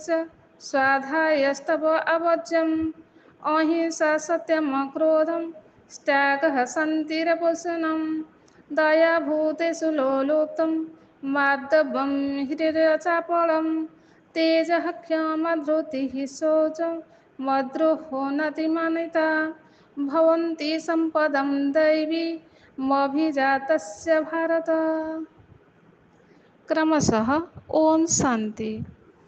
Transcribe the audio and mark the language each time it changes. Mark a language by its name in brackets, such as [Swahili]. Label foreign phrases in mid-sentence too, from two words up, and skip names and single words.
[Sanskrit] ସ୍ୱାଧ୍ୟାୟସ୍ତପ ଆବର୍ଯ୍ୟମ୍ ଅହିଂସା ସତ୍ୟମ କ୍ରୋଧଂ ତ୍ୟାଗଃ ଶାନ୍ତିରପୋଷଣମ୍ ଦୟା ଭୂତେଷୁ ଲୋଲୁପ୍ତଂ ମାର୍ଦବଂ ହୃଦୟଚାପଳम् ତେଜଃ କ୍ଷମା ଧୃତିଃ शौचं मद्रोहो नतिमानिता भवन्ति सम्पदं दैवीमभिजातस्य भारत। [Hindi] क्रमशः ओम शांति।